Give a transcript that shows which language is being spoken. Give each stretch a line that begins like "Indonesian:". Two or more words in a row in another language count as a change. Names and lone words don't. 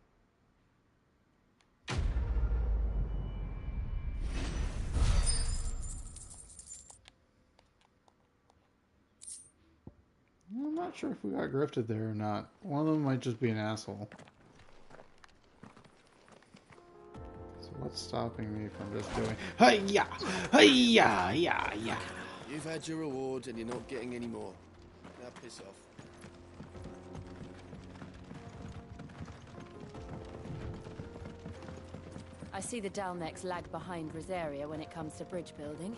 English: I'm not sure if we got grifted there or not. One of them might just be an asshole. So what's stopping me from just doing hi-ya! Hi-ya! Ya! Ya! You've had your reward and you're not getting any more. Now piss off. I see the Dalnecs lag behind Rosaria when it comes to bridge building.